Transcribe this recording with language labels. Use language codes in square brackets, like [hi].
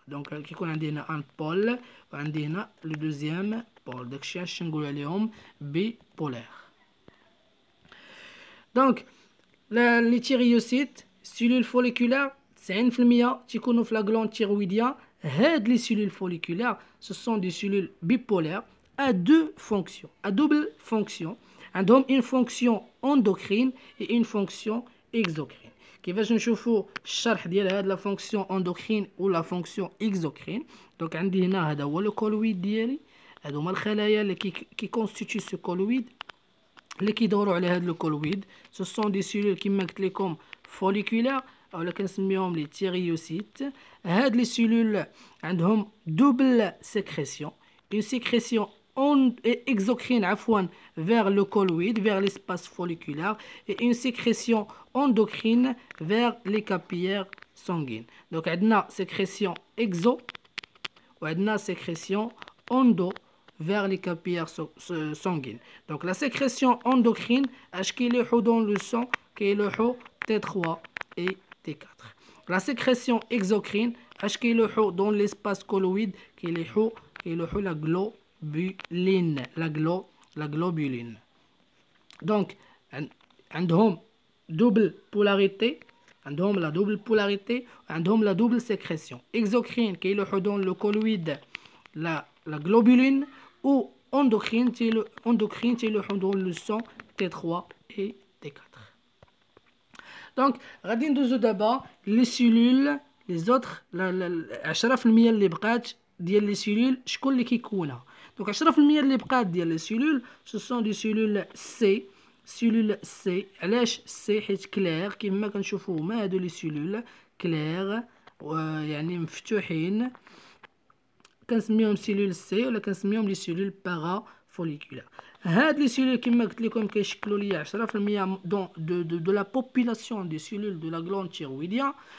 [ar] دونك كيكون عندي هنا ان بول وعندي هنا لو دوزيام بول. داكشي علاش نقولوا عليهم بيبولار. [fr] دونك les thyrocytes, cellules folliculaires, 90% [ar] تيكونوا في [fr] la glande thyroïdienne. هاد les cellules folliculaires, ce sont des cellules bipolaires à deux fonctions, à double fonction. عندهم une fonction endocrine et une fonction exocrine. [ar] كيفاش نشوفوا الشرح ديال هاد [fr] la fonction endocrine ou la fonction exocrine. [ar] دونك عندي هنا هذا هو le colloïde ديالي. هادو هما الخلايا اللي كي [fr] constituent ce colloïde [ar] اللي كيدوروا على هاد لو كولويد. سو سون دي سيلول كيما قلت لكم فوليكولار اولا كنسميوهم لي تيريوسيت. [fr] هاد لي سيلول عندهم دوبل سيكريسيون اون سيكريسيون exocrine عفوا vers le colloïde vers l'espace folliculaire et une sécrétion endocrine vers les capillaires sanguines. Donc عندنا sécrétion exo وعندنا sécrétion endo vers les capillaires sanguines. Donc la sécrétion endocrine, est-ce qu'il est dans le sang, qu'il est T3 et T4. La sécrétion exocrine, est-ce qu'il est dans l'espace colloïde, qu'il est la globuline, la globuline. Donc, عندهم double polarité, عندهم la double polarité, عندهم la double sécrétion. Exocrine, qui est dans le colloïde, la globuline, ou endocrine, qui est dans le sang T3 et T4. [ar] Donc, غادي ندوزو دابا les cellules, [fr] les autres 10% [ar] اللي بقات ديال les cellules شكون اللي كيكونها. [fr] Donc 10% [ar] اللي بقات ديال [fr] les cellules ce sont des cellules C. [ar] cellules C علاش C حيت كلير كيما كنشوفوا هما هادو les cellules كلير يعني مفتوحين كنسميهم سيلول سي ولا كنسميهم لي سيلول بارافوليكولار. هاد لي سيلول كما قلت لكم كيشكلوا ليا 10% دو لا بوبولاسيون دي سيلول دو لا غلاند تيرويديان.